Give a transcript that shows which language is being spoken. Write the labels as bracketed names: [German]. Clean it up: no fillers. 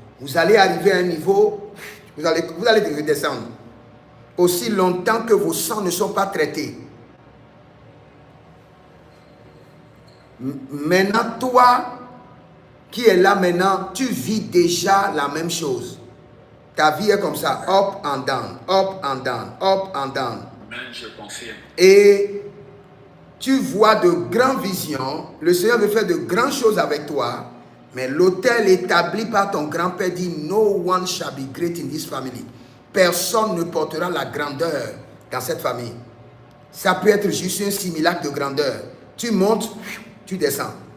[French] Vous allez arriver à un niveau, vous allez redescendre. Aussi longtemps que vos sangs ne sont pas traités. Maintenant, toi, qui es là maintenant, tu vis déjà la même chose. Ta vie est comme ça, [English] up and down, up and down, up and down. [French] Amen, je confirme. Et tu vois de grandes visions. Le Seigneur veut faire de grandes choses avec toi. Mais l'autel établi par ton grand-père dit « [English] No one shall be great in this family ». [French] Personne ne portera la grandeur dans cette famille. Ça peut être juste un simulacre de grandeur. Tu montes, tu descends.